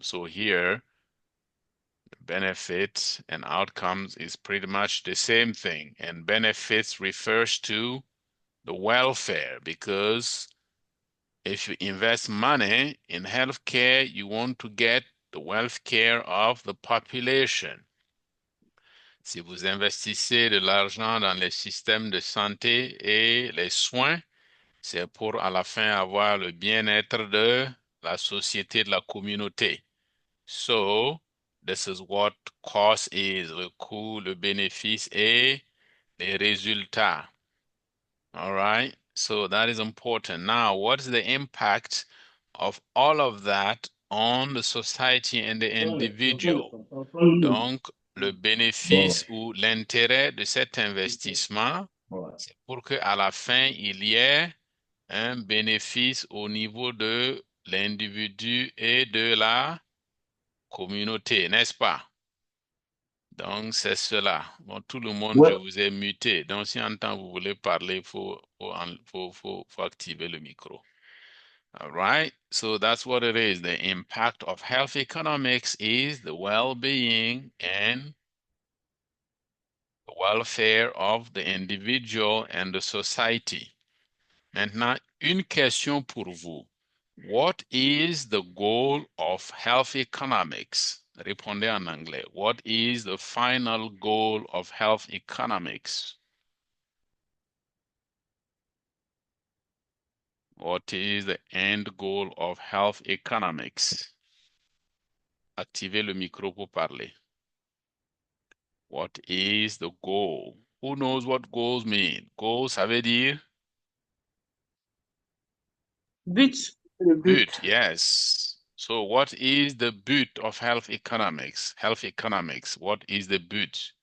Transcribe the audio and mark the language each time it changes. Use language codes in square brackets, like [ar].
[en] So here, the benefit and outcomes is pretty much the same thing. And benefits refers to the welfare, because if you invest money in healthcare, you want to get the welfare of the population. [fr] Si vous investissez de l'argent dans les systèmes de santé et les soins, c'est pour à la fin avoir le bien-être de la société, de la communauté. So, this is what cost is, le coût, le bénéfice et les résultats. [en] All right, so that is important. Now, what is the impact of all of that on the society and the individual? [fr] Donc, le bénéfice ou l'intérêt de cet investissement, c'est pour que à la fin, il y ait un bénéfice au niveau de l'individu et de la communauté, n'est-ce pas? Donc, c'est cela. Bon, tout le monde, je Ouais. vous ai muté. Donc, si en temps vous voulez parler, il faut activer le micro. [en] All right, so that's what it is. The impact of health economics is the well-being and the welfare of the individual and the society. [fr] Maintenant, une question pour vous. [en] What is the goal of health economics? [fr] Répondez en anglais. [en] What is the final goal of health economics? What is the end goal of health economics? [fr] Activez le micro pour parler. [en] What is the goal? Who knows what goals mean? [fr] Goals, ça veut dire? But But, yes. [en] So what is the but of health economics? Health economics, what is the but?